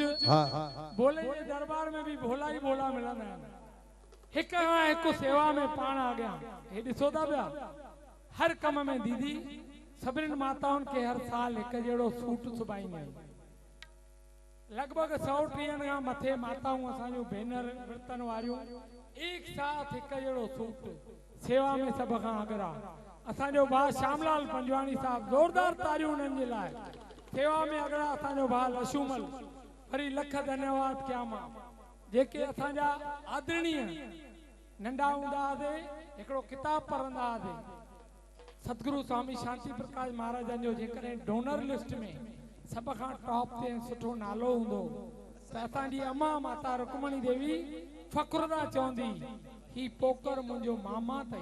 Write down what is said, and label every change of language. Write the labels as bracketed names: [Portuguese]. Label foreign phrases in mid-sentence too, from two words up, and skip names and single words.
[Hindi] हाँ। भोले के दरबार में भी भोला ही भोला [Sindhi] मिलंदा आहिनि। हिकु सेवा में पाण आ गया। हे ॾिसो था पिया हर कम में दीदी सभिनी माताउनि खे हर साल हिकु जहिड़ो सूट सुबाईंदा आहिनि। लगभग 130 खां मथे माताऊं असांजो भेनर विर्तन वारियूं एक साथ हिकु जहिड़ो सूट सेवा में सब खां अगरा। असांजो भाउ श्यामलाल पंजवाणी साहब जोरदार तारियूं उन्हनि जे लाइ। सेवा में अगड़ा असांजो भाउ लशूमल वरी लख धन्यवाद कया मां जेके असांजा आदरणीय नंढा हूंदा हुआसीं हिकिड़ो किताब पढ़ंदा हुआसीं सतगुरु स्वामी शांति प्रकाश महाराजन जो जेकॾहिं [English] donor list [Sindhi] में सब खां टॉप ते सुठो नालो हूंदो त असांजी अम्मा माता रुक्मणी देवी फ़ख्रुदा चवंदी ही पोकर मुंहिंजो मामा अथई।